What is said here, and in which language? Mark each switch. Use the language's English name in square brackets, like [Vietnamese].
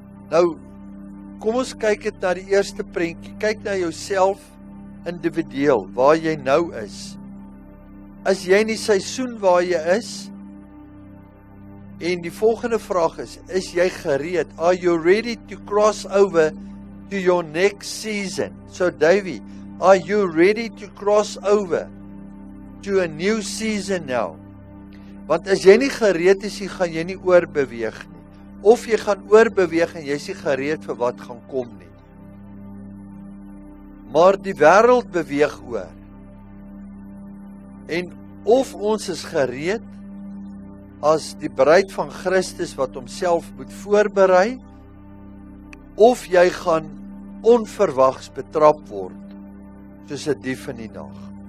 [Afrikaans] Nou, kom ons kyk dit na die eerste prentjie. Kyk na jouself individueel, waar jy nou is. Is jy in die seisoen waar jy is? En die volgende vraag is jy gereed? [English] Are you ready to cross over to your next season? So Davey, are you ready to cross over to a new season now? [Afrikaans] Want as jy nie gereed is, gaan jy nie oorbeweeg nie. Of jy gaan oorbeweeg en jy is nie gereed vir wat gaan kom nie. Maar die wêreld beweeg oor. En of ons is gereed as die bruid van Christus wat homself moet voorberei, of jy gaan onverwags betrap word, soos 'n dief in die nag.